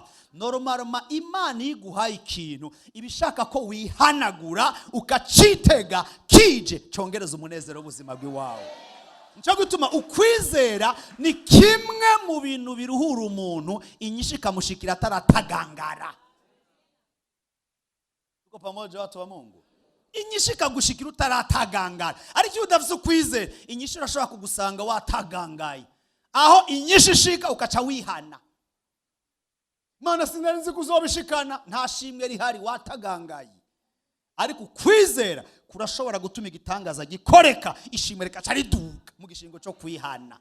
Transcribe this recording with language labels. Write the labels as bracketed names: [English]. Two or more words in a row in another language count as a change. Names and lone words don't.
[Kinyarwanda] Normalement Imana iguhaye ikintu ibishaka ko wihanagura ukacitega kije cyongereza umunezero w'ubuzima bwe wawe. Nico gutuma ukwizera ni kimwe mu bintu biruhura umuntu inyishika mushikira ataratagangara. [Swahili] Tuko pamoja watu wa Mungu. [Kinyarwanda] Inyishika gushikira utaratagangara. Ariko iyo udafite ukwizera inyishira ashobora kugusanga watagangaye. Aho inyishishika ukaca wihana. Mana sinarinzi kuzobishikana nta shimwe rihari watagangaye. Ariko kwizera kurashobora gutuma igitangaza gikoreka ishimwe rikaca riduka mu gishingo cyo kwihana.